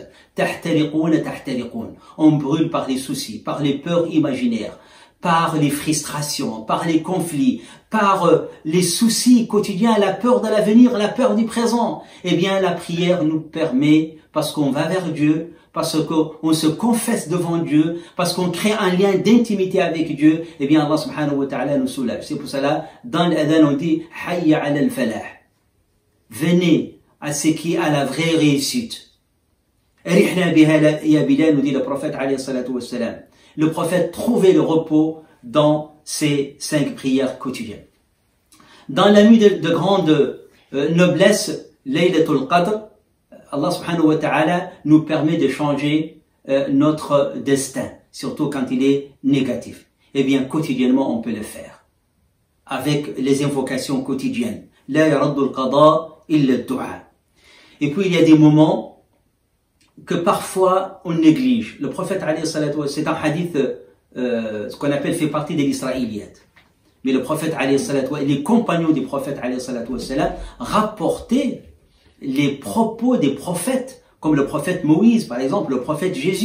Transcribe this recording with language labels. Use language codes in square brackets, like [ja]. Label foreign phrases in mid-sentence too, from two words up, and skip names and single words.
[ar] تحترقون تحترقون. [fr] On brûle par les soucis, par les peurs imaginaires, par les frustrations, par les conflits, par les soucis quotidiens, la peur de l'avenir, la peur du présent. Eh bien, la prière nous permet, parce qu'on va vers Dieu, parce qu'on se confesse devant Dieu, parce qu'on crée un lien d'intimité avec Dieu, eh bien, [ar] الله سبحانه وتعالى [fr] nous soulage. C'est pour cela, dans l'adhan, on dit, [ar] حي على الفلاح. [fr] Venez à ce qui a la vraie réussite. [ar] أرحنا بها يا بلال, [fr] nous dit le prophète [ar] عليه الصلاة والسلام. [fr] Le prophète trouvait le repos dans ces 5 prières quotidiennes. Dans la nuit de grande noblesse, Laylatul Qadr, [ar] الله سبحانه وتعالى [fr] nous permet de changer notre destin, surtout quand il est négatif. Eh bien, quotidiennement, on peut le faire. Avec les invocations quotidiennes. [ar] لا يرد القضاء إلا الدعاء. [fr] Et puis, il y a des moments que parfois on néglige. Le prophète, c'est un hadith, ce qu'on appelle, fait partie de l'israéliyat. Mais le prophète, les compagnons du prophète, rapportaient les propos des prophètes, comme le prophète Moïse, par exemple, le prophète Jésus.